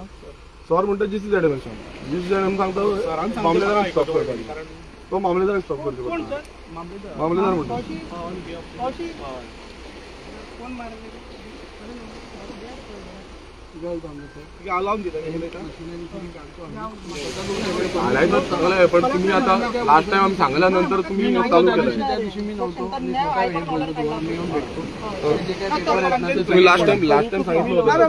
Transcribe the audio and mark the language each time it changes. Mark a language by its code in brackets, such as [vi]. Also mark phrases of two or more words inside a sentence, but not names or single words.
[kok] सर म्हणटा GCZM सांगता मामलेदाराक स्टॉप करपाक तो मामलेदाराक स्टॉप करचो मामलेदार म्हणटा [mr] सांगले पण तुम्ही आता [en] last time [mr] आम्ही सांगल्या नंतर तुम्ही चालू केलं तुम्ही [en] last time [mr] सांगितलं